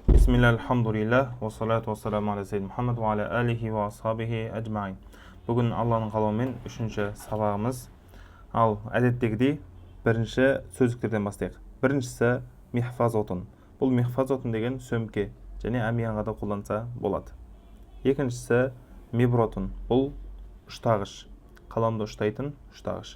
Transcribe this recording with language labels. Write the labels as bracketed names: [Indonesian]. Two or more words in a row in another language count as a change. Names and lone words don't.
[Arabic] بسم الله، الحمد لله، والصلاة والسلام على سيد محمد وعلى آله وأصحابه أجمعين. [Kazakh] Бүгін Алланың қалауымен үшінші сабағымыз. Ал әдеттегідей бірінші сөздіктерден бастайық. Біріншісі михфазотун. Бұл михфазотун деген сөмке және әмиянға да қолданса болады. Екіншісі мибротун. Бұл ұштағыш, қаламды ұштайтын ұштағыш.